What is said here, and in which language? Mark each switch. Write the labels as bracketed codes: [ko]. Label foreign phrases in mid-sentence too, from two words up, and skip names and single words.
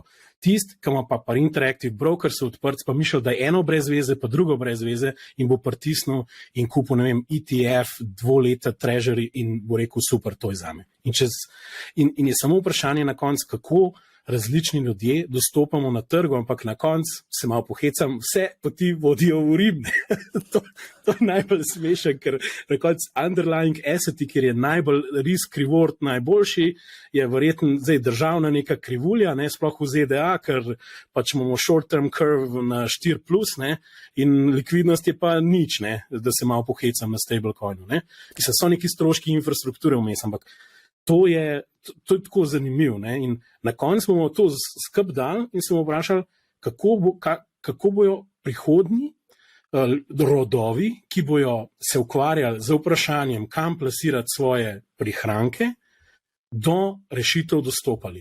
[sl] Tisti, ki ima pa Interactive Brokers odprt, pa mišljal, da je eno brez veze, pa drugo brez veze in bo pritisnil in kupil, ne vem, ETF, 2-leta treasury in bo rekel, super, to je zame. In je samo vprašanje na koncu, kako različni ljudje dostopamo na trgu, ampak na koncu se malo pohecam, vse poti vodijo v Rim. to je najbolj smešen, ker na koncu underlying asseti, kjer je najbolj [en] risk reward [sl] najboljši, je verjetno zdaj državna neka krivulja, ne, sploh v ZDA, ker pač imamo [en] short term curve [sl] na 4+, ne, in likvidnost je pa nič, ne, da se malo pohecam na stablecoinu. Mislim, so neki stroški infrastrukture vmes, ampak to je tako zanimivo. In na koncu bomo to skup dali in se bomo vprašali, kako bojo prihodnji rodovi, ki bojo se ukvarjali z vprašanjem, kam plasirati svoje prihranke, do rešitev dostopali.